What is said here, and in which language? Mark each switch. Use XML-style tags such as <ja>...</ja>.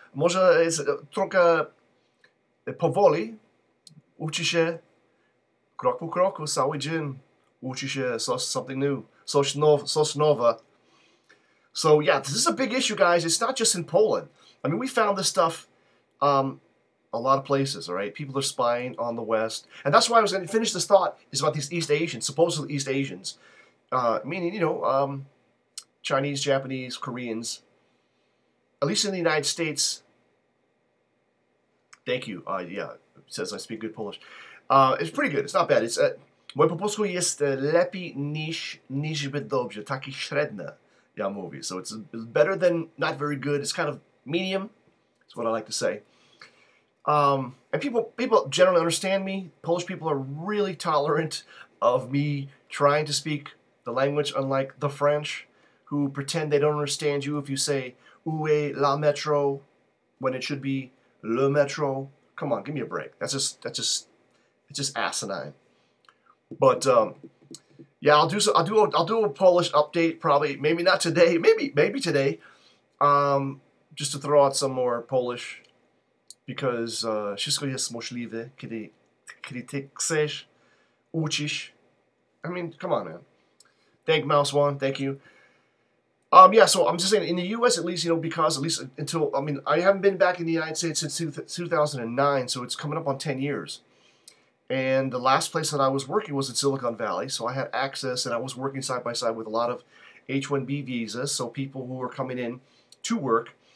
<pl>Może jest trochę powoli. Uczy się krok po kroku cały dzień. Uczy się</pl> <en>something new.</en> <pl>Coś nowe.</pl> <en>So, yeah, this is a big issue, guys. It's not just in Poland. I mean, we found this stuff a lot of places, all right? People are spying on the West. And that's why I was going to finish this thought, is about these East Asians, supposedly East Asians. Meaning, Chinese, Japanese, Koreans. At least in the United States. Thank you. Yeah, it says I speak good Polish. It's pretty good. It's not bad.</en> <pl>It's moje po polsku jest lepiej niż zbyt dobrze. Taki średnie, ja mówię.</pl> <en>So it's better than not very good. It's kind of medium. That's what I like to say. And people generally understand me. Polish people are really tolerant of me trying to speak the language, unlike the French, who pretend they don't understand you if you say</en> <fr>"Où est la métro"</fr> <en>when it should be</en> <fr>"le métro."</fr> <en>Come on, give me a break. It's just asinine. But yeah, I'll do a Polish update probably. Maybe not today. Maybe today. Just to throw out some more Polish. Because</en> <pl>wszystko jest możliwe, kiedy ty chcesz uczyć.</pl> <en>I mean, come on, man. Thank Mouse One. Thank you. Yeah, so I'm just saying, in the U.S. at least, because at least until, I haven't been back in the United States since 2009, so it's coming up on 10 years. And the last place that I was working was in Silicon Valley, so I had access, and I was working side by side with a lot of H-1B visas, so people who were coming in to work.</en>